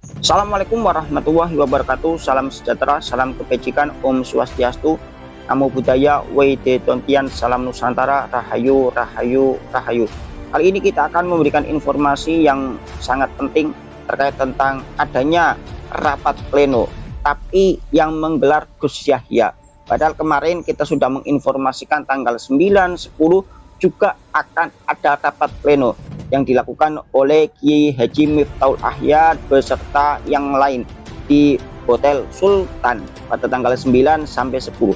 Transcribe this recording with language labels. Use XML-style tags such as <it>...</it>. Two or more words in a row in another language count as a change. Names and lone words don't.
<ar>Assalamualaikum warahmatullahi wabarakatuh.</ar> <id>Salam sejahtera, salam kebajikan, Om Swastiastu, Namo Buddhaya, Wede Tontian, Salam Nusantara, Rahayu, Rahayu, Rahayu. Kali ini kita akan memberikan informasi yang sangat penting terkait tentang adanya rapat pleno, tapi yang menggelar Gus Yahya. Padahal kemarin kita sudah menginformasikan tanggal 9, 10 juga akan ada rapat pleno yang dilakukan oleh Kiai Haji Miftahul Ahyad beserta yang lain di Hotel Sultan pada tanggal 9 sampai 10.</id>